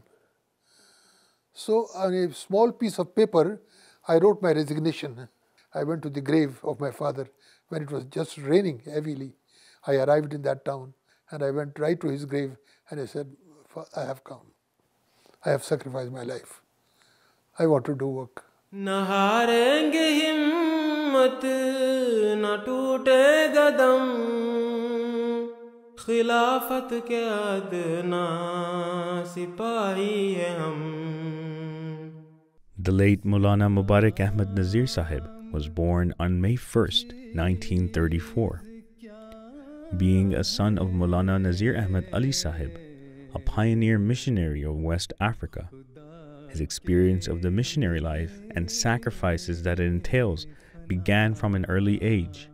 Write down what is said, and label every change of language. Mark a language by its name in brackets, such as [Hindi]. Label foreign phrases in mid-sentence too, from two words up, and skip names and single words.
[English] So on a small piece of paper, I wrote my resignation. I went to the grave of my father when it was just raining heavily. I arrived in that town and I went right to his grave and I said, I have come. I have sacrificed my life. I want to do work. [Urdu] نہ ہاریں گے ہمت نہ ٹوٹے گا دم خلافت کے ادنیٰ سپاہی ہے ہم. [English] The late Maulana Mubarak Ahmad Nazir Sahib was born on May 1st, 1934. Being a son of Maulana Nazir Ahmad Ali Sahib, a pioneer missionary of West Africa, his experience of the missionary life and sacrifices that it entails began from an early age.